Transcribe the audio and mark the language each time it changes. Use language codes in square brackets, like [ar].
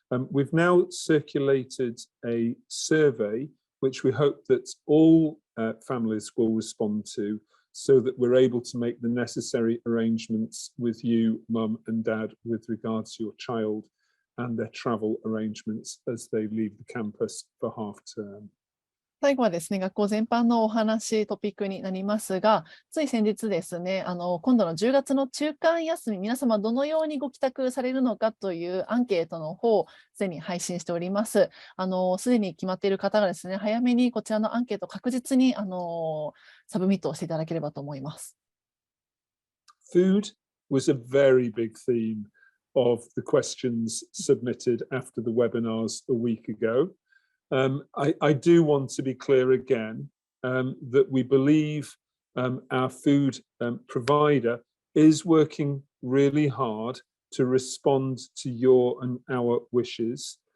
[en] We've now circulated a survey, which we hope that all families will respond to, so that we're able to make the necessary arrangements with you, mum and dad, with regards to your child and their travel arrangements as they leave the campus for half term. [ja] 最後はですね、学校全般のお話、トピックになりますが、つい先日ですね、今度の10月の中間休み、皆様どのようにご帰宅されるのかというアンケートの方、すでに配信しております。すでに決まっている方がですね、早めにこちらのアンケート確実にサブミットをしていただければと思います。 [en] Food was a very big theme of the questions submitted after the webinars a week ago. I do want to be clear again that we believe our food provider is working really hard to respond to your and our wishes.